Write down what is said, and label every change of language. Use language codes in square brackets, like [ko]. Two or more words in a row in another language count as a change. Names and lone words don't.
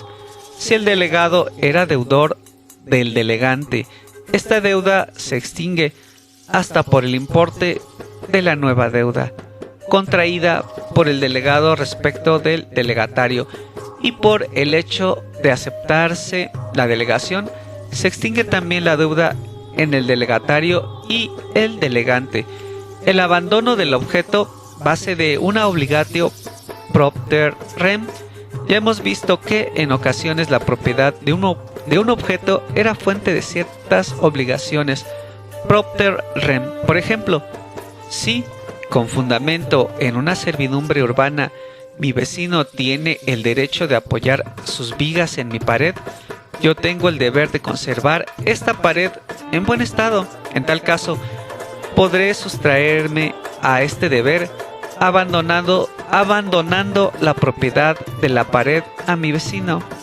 [es] Si el delegado era deudor del delegante, esta deuda se extingue hasta por el importe de la nueva deuda contraída por el delegado respecto del delegatario, y por el hecho de aceptarse la delegación se extingue también la deuda en el delegatario y el delegante. El abandono del objeto base de una [la] obligatio propter rem. [es] Ya hemos visto que en ocasiones la propiedad de un objeto era fuente de ciertas obligaciones [la] propter rem. [es] Por ejemplo, si con fundamento en una servidumbre urbana mi vecino tiene el derecho de apoyar sus vigas en mi pared, yo tengo el deber de conservar esta pared en buen estado. En tal caso, podré sustraerme a este deber abandonando la propiedad de la pared a mi vecino.